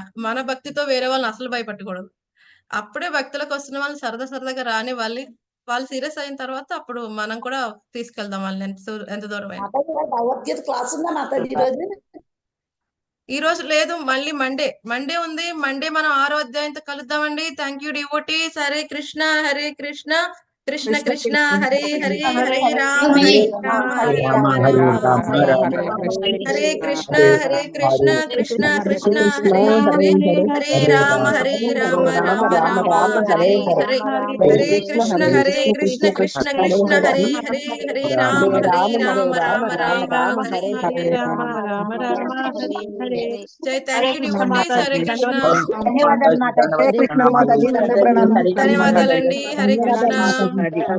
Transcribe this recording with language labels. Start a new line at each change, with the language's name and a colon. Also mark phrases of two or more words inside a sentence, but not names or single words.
Telugu: మన భక్తితో వేరే వాళ్ళని అసలు భయపెట్టకూడదు. అప్పుడే భక్తులకు వస్తున్న వాళ్ళు సరదాగా రాని వాళ్ళు సీరియస్ అయిన తర్వాత అప్పుడు మనం కూడా తీసుకెళ్దాం వాళ్ళని ఎంత దూరం అయినా. భగవద్గీత క్లాస్ ఉందా మాతాజీ ఈ రోజు? ఈ రోజు లేదు, మళ్ళీ మండే ఉంది. మండే మనం 6వ అధ్యాయంతో కలుద్దామండి.
English: thank you devotees.
Sanskrit: హరే కృష్ణ హరే కృష్ణ కృష్ణ కృష్ణ హరే హరే హరే రామ హరే రామ హరే రామ హరే కృష్ణ కృష్ణ కృష్ణ హరే హరే హరే రామ రామ రామ హరే హరే హరే కృష్ణ కృష్ణ కృష్ణ హరే హరే హరే రామ రామ రామ హరే హరే.
English: జై thank you devotees. హరే కృష్ణ.
Telugu: ధన్యవాదాలండి. హరే కృష్ణ.